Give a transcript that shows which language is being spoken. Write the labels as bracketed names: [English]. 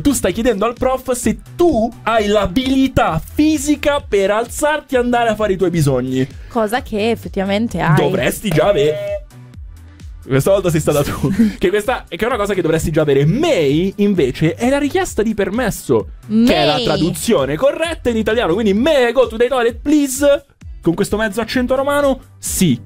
[Italian] Tu stai chiedendo al prof se tu hai l'abilità fisica per alzarti e andare a fare i tuoi bisogni. Cosa che effettivamente hai. Dovresti già avere. Questa volta sei stata tu. Che questa che è una cosa che dovresti già avere. May, invece, è la richiesta di permesso. May. Che è la traduzione corretta in italiano. Quindi [English] may I go to the toilet, please. [Italian] Con questo mezzo accento romano, sì.